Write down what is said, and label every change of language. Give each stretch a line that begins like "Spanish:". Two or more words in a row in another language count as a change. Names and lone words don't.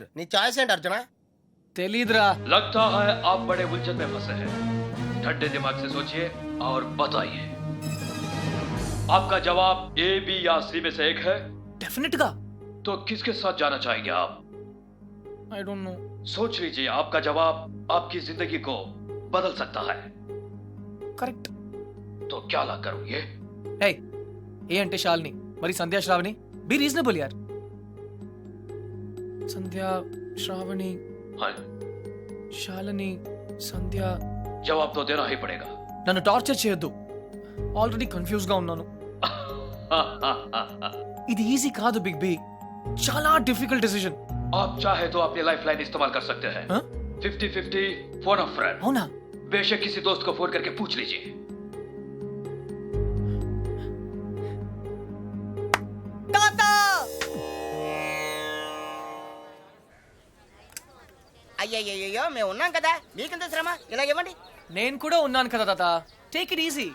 Telugu: నీ ఛాయిస్ ఏంటి అర్జున? తెలీదురా.
Hindi: लगता है आप बड़े उलझन में फंसे हैं. ठंडे दिमाग से सोचिए और बताइए. आपका जवाब ए, बी या सी में से एक है.
Telugu: డెఫినెట్ గా.
Hindi: तो किसके साथ जाना चाहेंगे आप?
English: I don't know.
Hindi: सोच लीजिए, आपका जवाब आपकी जिंदगी को बदल सकता है.
English: करेक्ट.
Hindi: तो क्या ला करोगे? हे,
Telugu: ఏ అంటే శాలిని, మరి సంధ్యా శ్రావణి.
English: be reasonable yaar.
Telugu: సంధ్యా శ్రావణి,
Hindi: हाँ,
Telugu: శాలిని, సంధ్య.
Hindi: जवाब तो देना ही पड़ेगा.
Telugu: నన్ను టార్చర్ చేయొద్దు,
English: already confuse
Telugu: గా ఉన్నాను. ఇది ఈజీ కాదు బిగ్ బి, చాలా
English: difficult decision.
Hindi: आप चाहे तो अपनी
English: life line
Hindi: इस्तेमाल कर सकते हैं.
English: 50-50 phone of friend.
Telugu: అవునా?
Hindi: बेशक किसी दोस्त को फोन करके पूछ लीजिए.
Telugu: అయ్యయ్యో, మేము ఉన్నాం కదా, మీకెంత శ్రమ? ఇలా ఇవ్వండి. నేను కూడా ఉన్నాను కదా తాత,
English: take it easy.